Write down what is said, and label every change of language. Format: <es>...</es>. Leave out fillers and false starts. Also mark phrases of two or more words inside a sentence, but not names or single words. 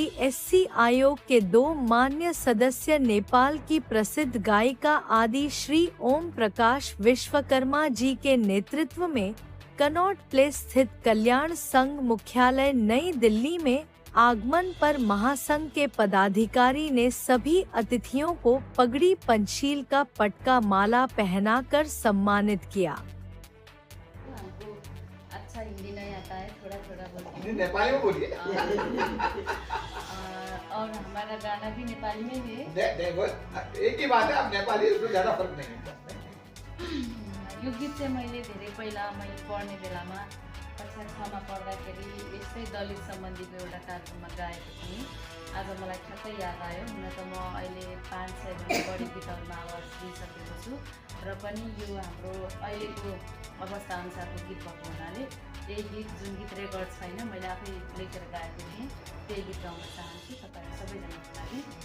<hi>एससी आयोग के 2 मान्य सदस्य, नेपाल की प्रसिद्ध गायिका आदि श्री ओम प्रकाश विश्वकर्मा जी के नेतृत्व में कनॉट प्लेस स्थित कल्याण संघ मुख्यालय नई दिल्ली में आगमन पर महासंघ के पदाधिकारी ने सभी अतिथियों को पगड़ी पंचशील का पटका माला पहनाकर सम्मानित किया। अच्छा हिंदी नहीं आता है, थोड़ा बोलते हैं। नेपाली में बोलिए। और हमारा गाना भी नेपाली में है। एक ही बात है, आप नेपाली उसमें ज्यादा फर्क नहीं है।</hi> <ne>यो गीत चाहिँ मैले धेरै पहिला मैले पढ्ने बेलामा कक्षा 6 मा पढ्दाखेरि यस्तै दलित सम्बन्धीको एउटा कार्यक्रममा गाएको थिएँ। आज मलाई ठ्याक्कै याद आयो। हुन त म अहिले 500 भन्दा बढी गीतहरूमा आवाज दिइसकेको छु र पनि यो हाम्रो अहिलेको अवस्था अनुसारको गीत भएको हुनाले त्यही गीत, जुन गीत रेकर्ड छैन, मैले आफै लेखेर गाएको थिएँ, त्यही गीत गाउन चाहन्छु तपाईहरु सबैजनाको लागि।</ne>